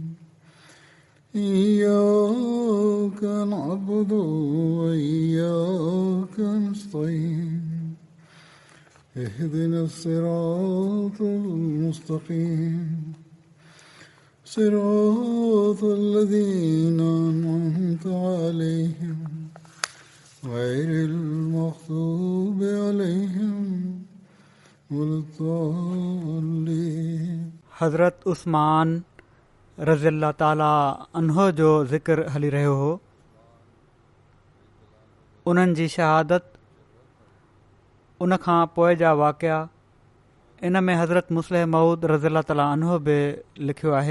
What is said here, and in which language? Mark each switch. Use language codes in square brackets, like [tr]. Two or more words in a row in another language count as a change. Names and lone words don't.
[ar] إياك نعبد وإياك نستعين اهدنا الصراط المستقيم صراط الذين أنعمت عليهم غير المغضوب عليهم ولا الضالين. [sd] हज़रत उस्मान [ar] رضي الله تعالى عنه [sd] जो ज़िक्र हली रहियो हो. उन्हनि जी शहादत, उन खां पोइ जा वाक़िया, इन में हज़रत मुस्लिह मऊद [ar] رضي الله تعالى عنه [sd] बि लिखियो आहे.